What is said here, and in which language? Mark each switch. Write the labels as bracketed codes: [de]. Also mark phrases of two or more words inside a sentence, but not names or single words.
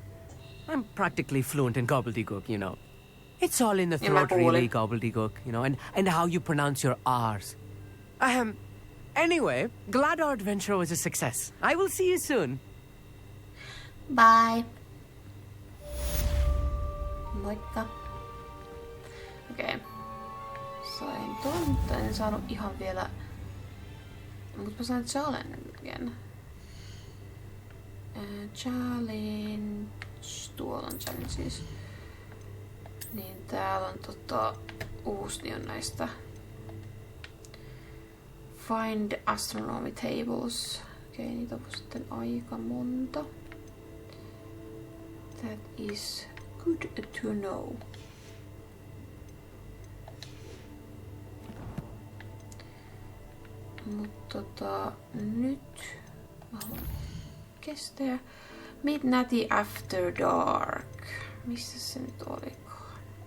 [en] I'm practically fluent in gobbledygook, you know. It's all in the throat, really, gobbledygook, you know, and how you pronounce your R's. Anyway, glad our adventure was a success. I will see you soon. Bye. [fi] Moikka. ton, mutta en saanut ihan vielä. Mutta mä sain challengen. Challenge. Tuolla on challenge siis. Niin täällä on uusi niin on näistä. [en] Find astronomy tables. [fi] Okei, niitä on sitten aika monta. [en] That is good to know. [fi] Mutta nyt mä haluan kestää. [en] Midnight After Dark. [fi] Missä se nyt olikaan?